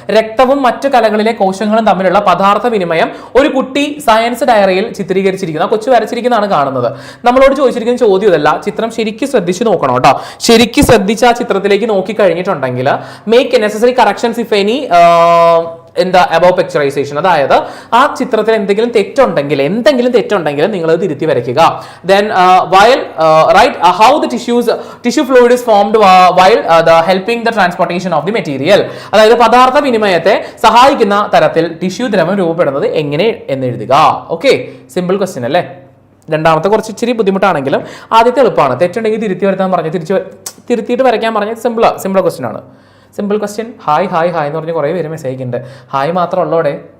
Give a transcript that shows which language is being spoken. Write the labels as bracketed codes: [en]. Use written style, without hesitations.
[ml] രക്തവും മറ്റു കലകളിലെ കോശങ്ങളും തമ്മിലുള്ള പദാർത്ഥ വിനിമയം ഒരു കുട്ടി സയൻസ് ഡയറിയിൽ ചിത്രീകരിച്ചിരിക്കുന്ന കൊച്ചു വരച്ചിരിക്കുന്നതാണ് കാണുന്നത്. നമ്മളോട് ചോദിച്ചിരിക്കുന്ന ചോദ്യം ഇതല്ല, ചിത്രം ശരിക്കും ശ്രദ്ധിച്ച് നോക്കണം കേട്ടോ. ശരിക്കും ശ്രദ്ധിച്ച് ആ ചിത്രത്തിലേക്ക് നോക്കി കഴിഞ്ഞിട്ടുണ്ടെങ്കിൽ [en] Make necessary corrections if any in the above picturization. [ml] അതായത് ആ ചിത്രത്തിൽ എന്തെങ്കിലും തെറ്റുണ്ടെങ്കിൽ നിങ്ങൾ അത് തിരുത്തി വരയ്ക്കുക. [en] Then while write how the tissue fluid is formed while the helping the transportation of the material. [ml] അതായത് പദാർത്ഥ വിനിമയത്തെ സഹായിക്കുന്ന തരത്തിൽ ടിഷ്യൂ ദ്രവം രൂപപ്പെടുന്നത് എങ്ങനെ എന്ന് എഴുതുക. ഓക്കെ, സിമ്പിൾ ക്വസ്റ്റ്യൻ അല്ലേ? രണ്ടാമത്തെ കുറച്ച് ഇച്ചിരി ബുദ്ധിമുട്ടാണെങ്കിലും ആദ്യത്തെ എളുപ്പമാണ്. തെറ്റുണ്ടെങ്കിൽ തിരുത്തി വരുത്താൻ പറഞ്ഞു, തിരുത്തിയിട്ട് വരയ്ക്കാൻ പറഞ്ഞ സിമ്പിൾ ക്വസ്റ്റ്യൻ ആണ്. Simple question. ഹായ് എന്ന് പറഞ്ഞ് കുറേ പേര് മെസ്സേജ് ഉണ്ട്. ഹായ് മാത്രം ഉള്ളോടെ.